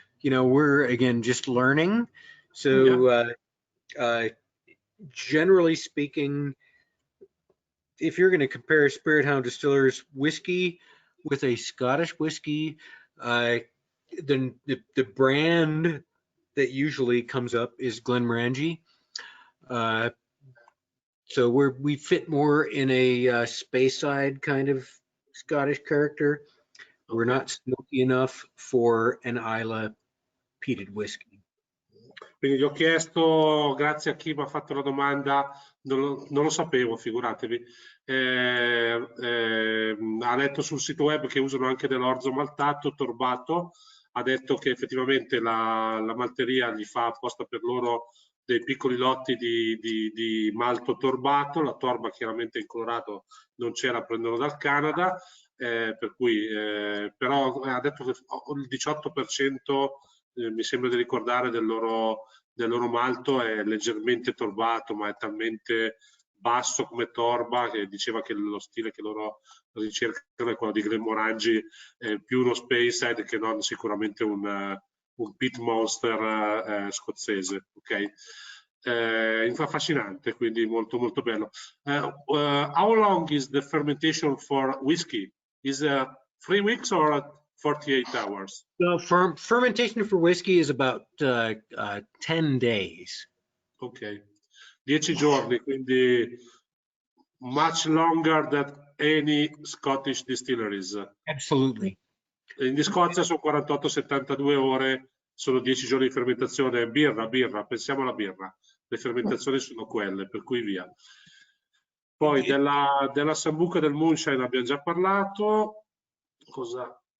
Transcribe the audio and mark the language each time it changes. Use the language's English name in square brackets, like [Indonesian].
[English] You know, we're, again, just learning. So generally speaking, if you're going to compare Spirit Hound Distillers whiskey with a Scottish whiskey, then the brand that usually comes up is Glenmorangie. So we fit more in a Speyside kind of Scottish character. We're not smoky enough for an Islay peated whiskey. [Italian] Quindi gli ho chiesto, grazie a chi mi ha fatto la domanda, non lo sapevo, figuratevi. Ha letto sul sito web che usano anche dell'orzo maltato, torbato. Ha detto che effettivamente la malteria gli fa apposta per loro dei piccoli lotti di malto torbato. La torba chiaramente in Colorado non c'era, prendono dal Canada, per cui però ha detto che il 18% mi sembra di ricordare del loro malto è leggermente torbato, ma è talmente basso come torba che diceva che lo stile che loro ricercano è quello di Glenmorangie, più uno Speyside che non sicuramente un pit monster scozzese, ok? Affascinante, quindi molto molto bello. [English] How long is the fermentation for whiskey? Is 3 weeks or 48 hours? So fermentation for whiskey is about 10 days. [Italian] Ok, 10 giorni, quindi [English] much longer than any Scottish distilleries. Absolutely. [Italian] In Scozia sono 48-72 ore, sono 10 giorni di fermentazione. Birra, pensiamo alla birra. Le fermentazioni sono quelle, per cui via. Poi della sambuca del moonshine abbiamo già parlato. Cosa?